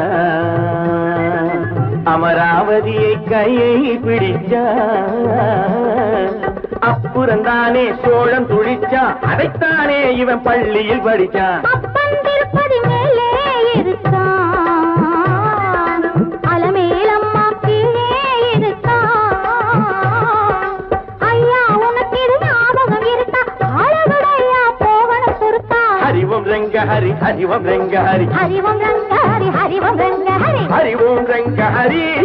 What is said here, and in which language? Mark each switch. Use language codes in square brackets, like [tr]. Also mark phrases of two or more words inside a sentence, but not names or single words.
[ta] அமராவதியை கையை பிடிச்ச அப்புறந்தானே சோழன் துடிச்சா அதைத்தானே இவன் பள்ளியில் படிச்சான் அப்பன் திருப்பதி மேலே இருக்கான் அலமேலம்மா கீழே இருக்கான் ஐயா உனக்கு இது ஞாபகம் இருக்கா ஆளவிடையா போகணும் பொறுத்தா [hi] हरि ओम रंग हरि हरि ओम रंग हरि हरि ओम रंग हरि हरि ओम रंग हरि हरि ओम रंग हरि